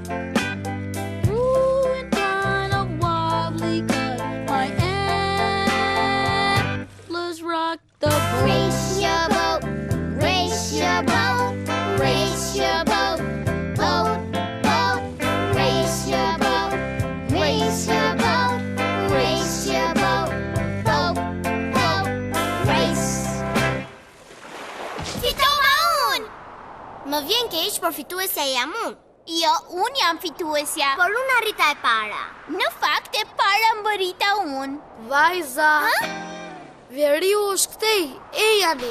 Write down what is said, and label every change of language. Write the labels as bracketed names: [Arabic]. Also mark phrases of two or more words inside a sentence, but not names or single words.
[English] Ooh, and kind of wobbly 'cause my antlers rock the boat. Race your boat, race your boat, race your boat, boat, boat. Race your boat, race your boat, race your boat, boat, boat. Race. [Albanian] Fitova unë! Më vjen keq, por fituesja jam unë. Jo, unë jam fituesja. Por unë arrita e para. Në fakt e para më rita unë. Vajza. Veriu është këtej, Jani.